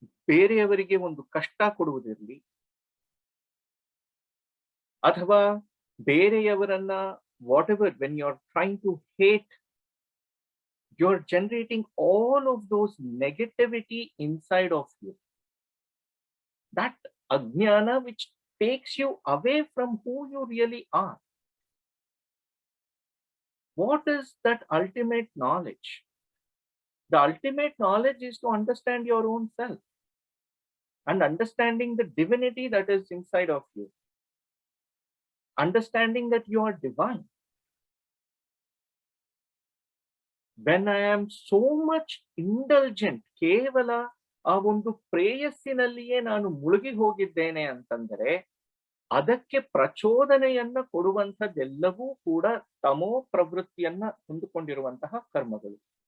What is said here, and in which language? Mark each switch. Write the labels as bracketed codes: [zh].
[kn] ಬೇರೆಯವರಿಗೆ ಒಂದು ಕಷ್ಟ ಕೊಡುವುದಿರಲಿ, ಅಥವಾ ಬೇರೆಯವರನ್ನ [en] Whatever, when you are trying to hate, you are generating all of those negativity inside of you. That ಅಜ್ಞಾನ which takes you away from who you really are. What is that ultimate knowledge? The ultimate knowledge is to understand your own self and understanding the divinity that is inside of you. Understanding that you are divine. When I am so much indulgent, [kn] ಕೇವಲ ಆ ಒಂದು ಪ್ರೇಯಸ್ಸಿನಲ್ಲಿಯೇ ನಾನು ಮುಳುಗಿ ಹೋಗಿದ್ದೇನೆ ಅಂತಂದರೆ ಅದಕ್ಕೆ ಪ್ರಚೋದನೆಯನ್ನ ಕೊಡುವಂಥದ್ದೆಲ್ಲವೂ ಕೂಡ ತಮೋ ಪ್ರವೃತ್ತಿಯನ್ನ ಹೊಂದಿಕೊಂಡಿರುವಂತಹ ಕರ್ಮಗಳು.